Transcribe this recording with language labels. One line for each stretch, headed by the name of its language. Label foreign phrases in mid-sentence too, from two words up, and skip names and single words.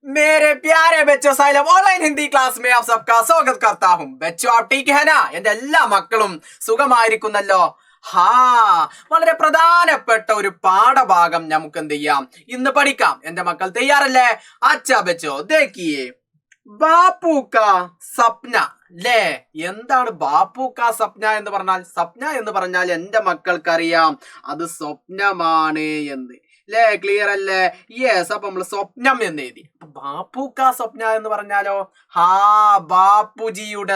Hindi: मेरे प्यारे बच्चों साइलम
English: online Hindi class
Hindi: में आप सबका स्वागत करता हूं बच्चों आप ठीक है ना
Malayalam: എന്റെ എല്ലാ മക്കളും സുഖമായിരിക്കുന്നല്ലോ വളരെ പ്രധാനപ്പെട്ട ഒരു പാഠഭാഗം നമുക്ക് എന്ത് ചെയ്യാം ഇന്ന് പഠിക്കാം എന്റെ മക്കൾ തയ്യാറല്ലേ
Hindi: अच्छा बच्चो देखिए बापू का सपना
Malayalam: ല്ലേ എന്താണ്
Hindi: बापू का सपना
Malayalam: എന്ന് പറഞ്ഞാൽ സപ്ന എന്ന് പറഞ്ഞാൽ എന്റെ മക്കൾക്കറിയാം അത് സ്വപ്നമാണ് എന്ന് ല്ലേ ക്ലിയർ അല്ലേ യെസ് അപ്പൊ നമ്മൾ സ്വപ്നം എന്ന് എഴുതി
Hindi: बापू का स्वप्न
Malayalam: എന്ന് പറഞ്ഞാലോ ബാപ്പുജിയുടെ